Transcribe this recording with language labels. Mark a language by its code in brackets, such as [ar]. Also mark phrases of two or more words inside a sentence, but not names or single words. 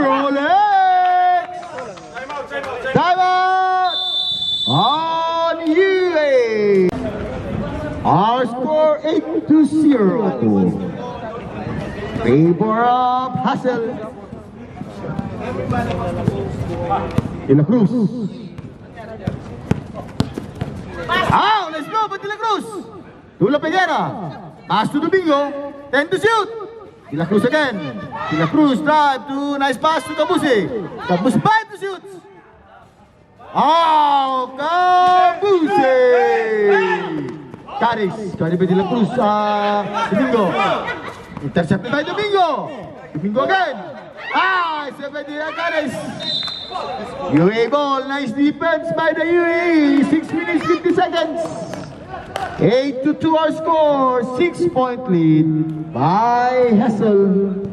[en] Rolex. Time out. On UA. Our score 8-0. Favor of Hassel. De La Cruz. Let's go for De La Cruz. To La Figuera. Pass to Domingo. 10 to shoot. De La Cruz again. De La Cruz drive to nice pass to Kabuse. Kabuse 5 to shoot. Kabuse. Cadiz. Try by De La Cruz. Domingo. Intercepted by Domingo. Domingo again. Intercepted by Cadiz. UAE ball. Nice defense by the UAE. 6 minutes 50 seconds. 8-2 our score. 6-point lead by Hassel.